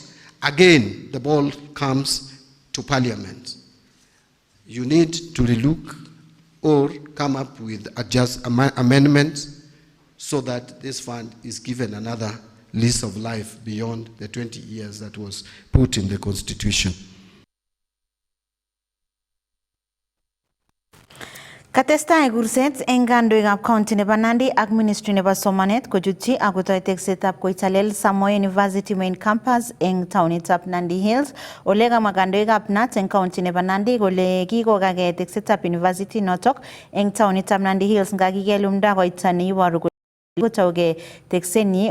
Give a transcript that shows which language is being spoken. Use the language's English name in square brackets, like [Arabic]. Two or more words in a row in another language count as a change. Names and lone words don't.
[English] Again, the ball comes to Parliament. You need to relook or come up with amendments so that this fund is given another lease of life beyond the 20 years that was put in the Constitution. [Kalenjin] Katesta egurset engandoigap county nebo Nandi ak ministry nebo somanet kochutyi akotoi teksetab koitalel Samoei University [English] main campus [Kalenjin] eng taonitab Nandi Hills. Ole kamwa kandoikab NAT eng county nebo Nandi kole kikokake teksetab university notok eng taonitab Nandi Hills ngakikelumda koita neiboru kotauge teksenyi.